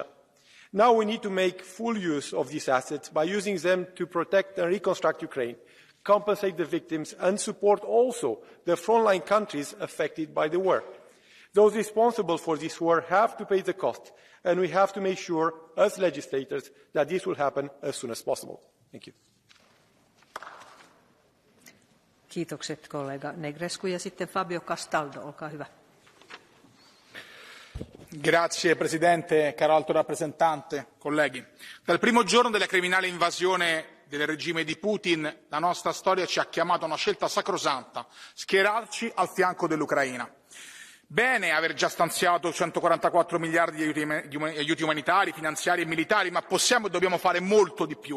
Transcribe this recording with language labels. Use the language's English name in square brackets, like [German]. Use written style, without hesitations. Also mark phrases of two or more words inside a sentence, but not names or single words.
[English] Now we need to make full use of these assets by using them to protect and reconstruct Ukraine, compensate the victims, and support also the frontline countries affected by the war. Those responsible for this war have to pay the cost, and we have to make sure, as legislators, that this will happen as soon as possible. Thank you. [Finnish] Kiitokset kollega Negrescu ja sitten Fabio Castaldo, olkaa hyvä. [Italian] Grazie Presidente, caro Alto Rappresentante, colleghi. Dal primo giorno della criminale invasione del regime di Putin, la nostra storia ci ha chiamato a una scelta sacrosanta: schierarci al fianco dell'Ucraina. Bene aver già stanziato 144 miliardi di aiuti umanitari, finanziari e militari, ma possiamo e dobbiamo fare molto di più.